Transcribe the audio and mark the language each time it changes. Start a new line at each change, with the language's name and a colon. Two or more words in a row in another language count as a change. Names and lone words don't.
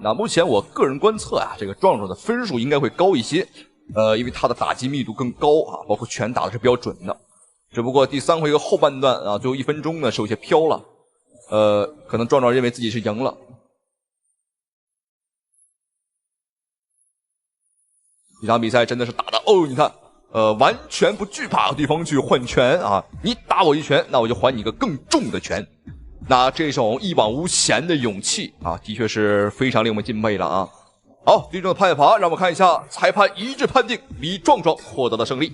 Chinese: 那目前我個人觀測啊，這個壯壯的分數應該會高一些，因為他的打擊密度更高啊，包括拳打的是比較準的。只不過第3回合後半段啊，最後1分鐘呢是有些飄了，可能壯壯認為自己是贏了。這場比賽真的是打的哦，你看，完全不懼怕對方去換拳啊，你打我一拳，那我就還你一個更重的拳。那這種一往無前的勇氣啊，的確是非常令我們敬佩了啊。好，最終的判罰，讓我們看一下，裁判一致判定李壯壯獲得了勝利。